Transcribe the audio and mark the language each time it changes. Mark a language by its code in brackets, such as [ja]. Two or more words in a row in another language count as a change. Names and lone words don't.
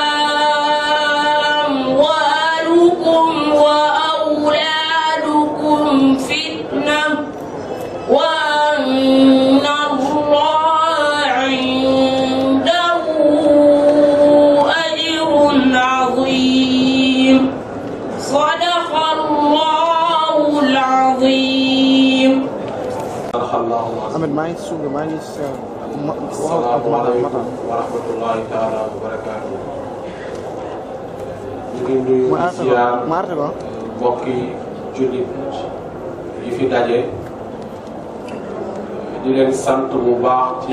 [ar] أموالكم وأولادكم فتنة وأن الله عنده أجر عظيم صدق الله العظيم. [wo] Ahmed maa ngi suuf maa ngi [ar] السلام عليكم ورحمة الله تعالى وبركاته. [wo] ñu ngi nuyu ziar mbokki jullit yi fi daje di leen sant bu baax ci